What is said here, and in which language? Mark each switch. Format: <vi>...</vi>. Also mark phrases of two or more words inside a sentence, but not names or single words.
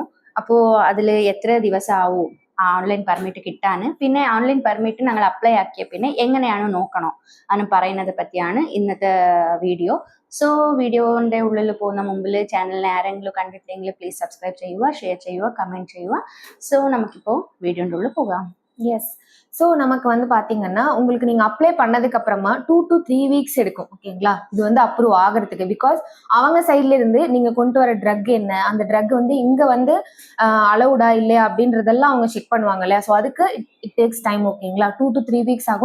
<ml>അപ്പോൾ അതിൽ എത്ര ദിവസം ആവും</ml> <en>online permit</en> <ml>കിട്ടാൻ, പിന്നെ</ml> <en>online permit</en> <ml>ഞങ്ങൾ അപ്ലൈ ആക്കിയ പിന്നെ എങ്ങനെയാണ് നോക്കണോ എന്ന് പറയുന്നത് പറ്റിയാണ് ഇന്നത്തെ വീഡിയോ. സോ വീഡിയോന്റെ ഉള്ളിൽ പോകുന്ന മുമ്പിൽ ചാനലിനെ ആരെങ്കിലും കണ്ടിട്ടില്ലെങ്കിൽ</ml> <en>please subscribe</en> <ml>ചെയ്യുക, ഷെയർ ചെയ്യുക, കമന്റ് ചെയ്യുക. സോ നമുക്കിപ്പോൾ വീഡിയോന്റെ ഉള്ളിൽ പോകാം.</ml> <ta>எஸ். ஸோ நமக்கு வந்து பார்த்தீங்கன்னா உங்களுக்கு நீங்கள் அப்ளை பண்ணதுக்கு அப்புறமா</ta> <en>2 to 3 weeks</en> <ta>எடுக்கும். ஓகேங்களா, இது வந்து அப்ரூவ் ஆகிறதுக்கு. பிகாஸ் அவங்க சைட்ல இருந்து நீங்கள் கொண்டு வர ட்ரக் என்ன, அந்த ட்ரக் வந்து இங்கே வந்து அலவுடா இல்லையா அப்படின்றதெல்லாம் அவங்க செக் பண்ணுவாங்க இல்லையா. ஸோ அதுக்கு</ta> <en>it takes time.</en> <ta>ஓகேங்களா,</ta> <en>2 to 3 weeks</en> <ta>ஆகும்.</ta>